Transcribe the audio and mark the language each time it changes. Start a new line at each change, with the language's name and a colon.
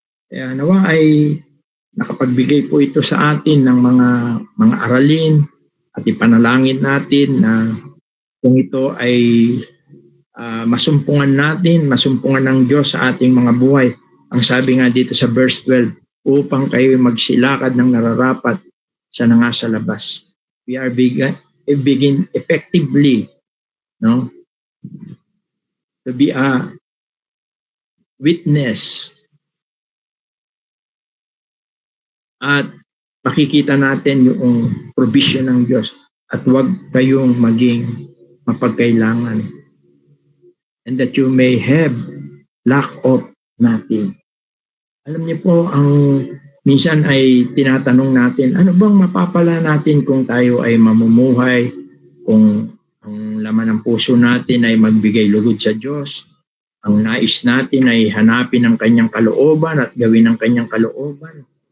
Filipino: Kaya nawa ay nakapagbigay po ito sa atin ng mga aralin at ipanalangin natin na kung ito ay masumpungan ng Diyos sa ating mga buhay. Ang sabi nga dito sa verse 12, upang kayo magsilakad ng nararapat sa nangasa labas.
English: We are begin effectively, no, to be a witness.
Filipino: At makikita natin yung provision ng Diyos at huwag kayong maging mapagkailangan.
English: And that you may have lack of nothing.
Filipino: Alam niyo po, ang minsan ay tinatanong natin, ano bang mapapala natin kung tayo ay mamumuhay, kung ang laman ng puso natin ay magbigay lugod sa Diyos, ang nais natin ay hanapin ang kanyang kalooban at gawin ang kanyang kalooban.